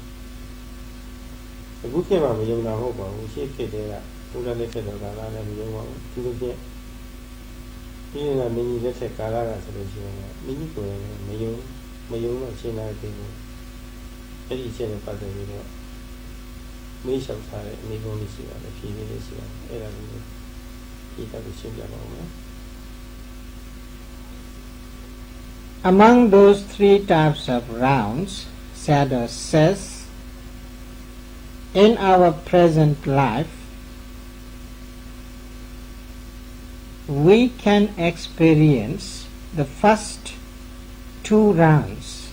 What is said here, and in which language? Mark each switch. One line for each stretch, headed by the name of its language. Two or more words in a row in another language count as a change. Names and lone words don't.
Burmese: အခုခေတ်မှာမယုံတာဟုတ်ပါဘူးရှေ့ခေတ်တည်းကဘုရားလက်ထက်တော်ကာလလည်းမယုံပါဘူးသူတို့ဖြစ်ပြီးရင်ကမင်းကြီးလက်ထက်ကာလကဆိုလို့ရှိရင်မင်းကြီးကိုယ်လည်းမယုံတော့ရှင်းလာတယ်ကိုအဲ့ဒီအချက်နဲ့ပတ်သက်ပြီးတော့မေးလျှောက်ထားတဲ့အမိကုန်းလေးရှိပါတယ်ဖြေလေးလေးရှိပါတယ်အဲ့ဒါကိုဒီတက်ကိုရှင်းပြပါဦးမယ်
English: Among those three types of rounds, Sayadaw says, in our present life, we can experience the first two rounds.